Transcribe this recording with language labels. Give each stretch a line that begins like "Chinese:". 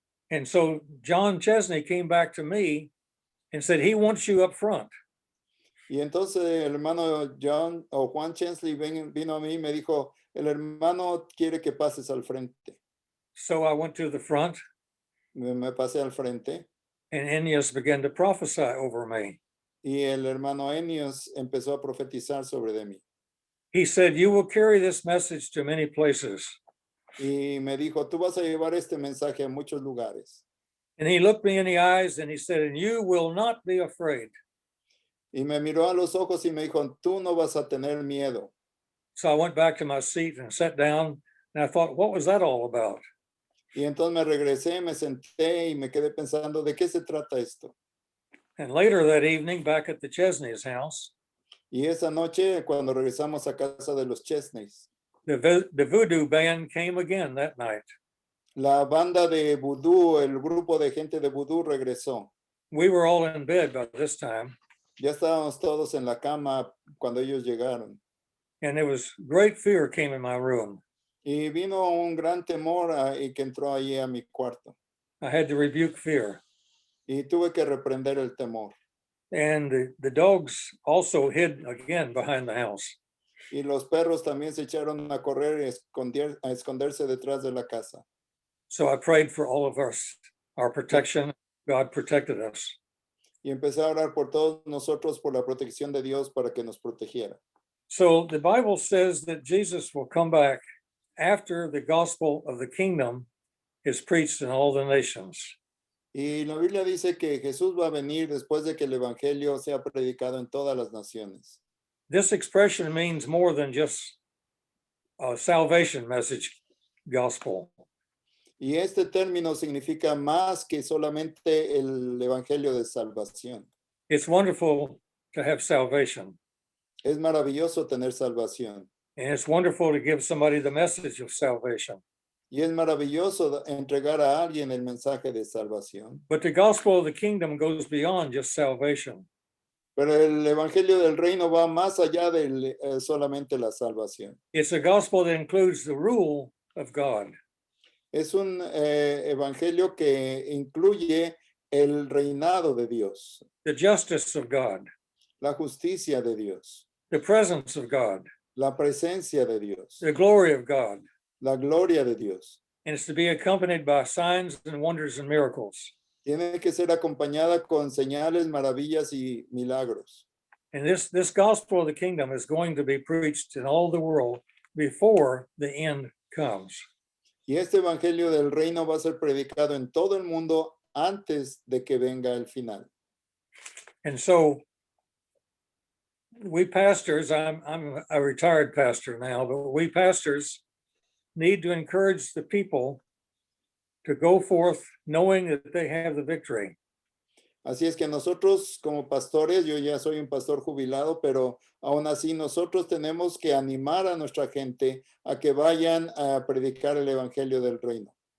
English: And so John Chesney came back to me and said, he wants you up front.
Spanish: Y entonces el hermano Juan Chesley vino a mí y me dijo, el hermano quiere que pases al frente.
English: So I went to the front,
Spanish: Me pasé al frente
English: and Ineos began to prophesy over me.
Spanish: y el hermano Enios empezó a profetizar sobre de mí.
English: He said, you will carry this message to many places.
Spanish: Y me dijo, tú vas a llevar este mensaje a muchos lugares.
English: And he looked me in the eyes and he said, and you will not be afraid.
Spanish: Y me miró a los ojos y me dijo, tú no vas a tener miedo.
English: So I went back to my seat and sat down, and I thought, what was that all about?
Spanish: Y entonces me regresé, me senté y me quedé pensando, ¿de qué se trata esto?
English: And later that evening, back at the Chesney's house,
Spanish: Y esa noche, cuando regresamos a casa de los Chesneys,
English: the voodoo band came again that night.
Spanish: la banda de vudú, el grupo de gente de vudú regresó.
English: We were all in bed by this time,
Spanish: Ya estábamos todos en la cama cuando ellos llegaron.
English: and there was great fear came in my room.
Spanish: Y vino un gran temor y que entró ahí a mi cuarto.
English: I had to rebuke fear.
Spanish: Y tuve que reprender el temor.
English: And the dogs also hid again behind the house.
Spanish: Y los perros también se echaron a correr y a esconderse detrás de la casa.
English: So I prayed for all of us, our protection. God protected us.
Spanish: Y empecé a orar por todos nosotros, por la protección de Dios para que nos protegiera.
English: So the Bible says that Jesus will come back after the gospel of the kingdom is preached in all the nations.
Spanish: Y la Biblia dice que Jesús va a venir después de que el Evangelio sea predicado en todas las naciones.
English: This expression means more than just a salvation message gospel.
Spanish: Y este término significa más que solamente el Evangelio de salvación.
English: It's wonderful to have salvation,
Spanish: Es maravilloso tener salvación.
English: and it's wonderful to give somebody the message of salvation.
Spanish: Y es maravilloso entregar a alguien el mensaje de salvación.
English: But the gospel of the kingdom goes beyond just salvation.
Spanish: Pero el Evangelio del Reino va más allá de solamente la salvación.
English: It's a gospel that includes the rule of God.
Spanish: Es un Evangelio que incluye el reinado de Dios,
English: The justice of God,
Spanish: la justicia de Dios,
English: the presence of God,
Spanish: la presencia de Dios,
English: the glory of God.
Spanish: la gloria de Dios.
English: And it's to be accompanied by signs and wonders and miracles.
Spanish: Tiene que ser acompañada con señales, maravillas y milagros.
English: And this gospel of the kingdom is going to be preached in all the world before the end comes.
Spanish: Y este evangelio del reino va a ser predicado en todo el mundo antes de que venga el final.
English: And so we pastors, I'm a retired pastor now, but we pastors need to encourage the people to go forth knowing that they have the victory.
Spanish: Así es que nosotros como pastores, yo ya soy un pastor jubilado, pero aún así nosotros tenemos que animar a nuestra gente a que vayan a predicar el evangelio del reino.